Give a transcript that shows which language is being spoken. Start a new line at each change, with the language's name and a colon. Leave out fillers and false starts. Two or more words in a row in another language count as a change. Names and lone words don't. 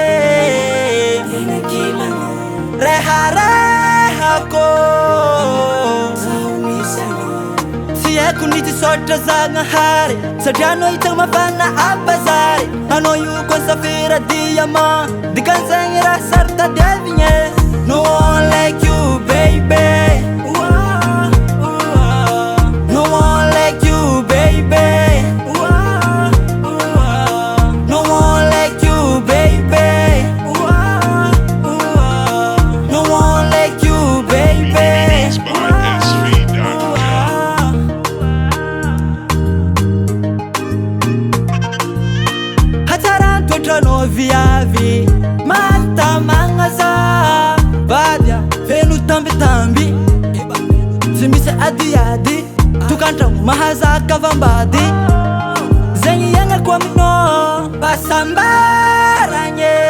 Malagasy: reharehako tsy haiko ny tsy sotra zagnahary satria anao hitako mafana abazary anao io koa safira diamant dikan'izagny raha sarotadiavigny
English: no one like you baby, no one like you baby, no one like you baby, no one like you baby.
Malagasy: Hatarantotranao viavy matamagnaza vadia feno tambitamby tsy misy adiady tokantragno mahazaka avambady zegny iagnako aminao fasambaragny